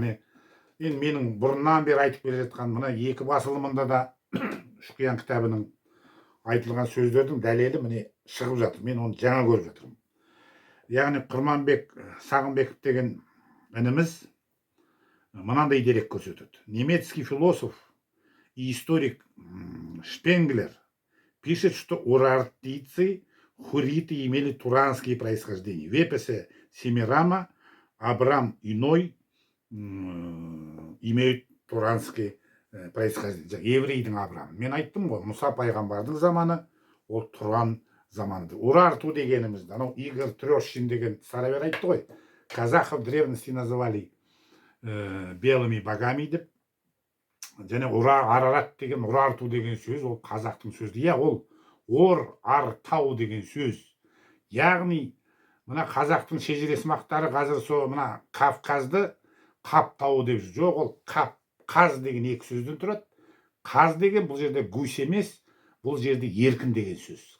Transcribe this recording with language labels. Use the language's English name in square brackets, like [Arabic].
[Kazakh] Міне енді менің бұрыннан бері айтып келе жатқан мына 2 басылымында да Шұқиян кітабының айтылған сөздердің дәлелі міне шығып жатыр. Мен оны жаңа көріп жатырмын. Яғни Құрманбек Сағынбеков деген ініміз мынандай дерек көрсетеді. [Russian] Немецкий философ и историк Шпенглер пишет, что урартийцы, хуриты имели туранские происхождения. В эпосе Семирама Абрам Иной имеют туранские происхождение. [Kazakh] Еврейдің Абрам. Мен айттым ғой, Мұса пайғамбардың заманы ол Туран заманы. Урарту дегенімізді, анау Игорь Трещин деген старовер айтты ғой. [Russian] Казахов древности называли белыми богами деп. [Kazakh] Және Арарат деген, Урарту деген сөз ол қазақтың сөзі. Иә, ол ар-тау деген сөз. Яғни мына қазақтың шежіресімақтары қазір сол мына Кавказды Қап тауы деп жүр. Жоқ, ол қаз деген 2 сөзден тұрады. Қаз деген бұл жерде гусь емес, бұл жерде еркін деген сөз.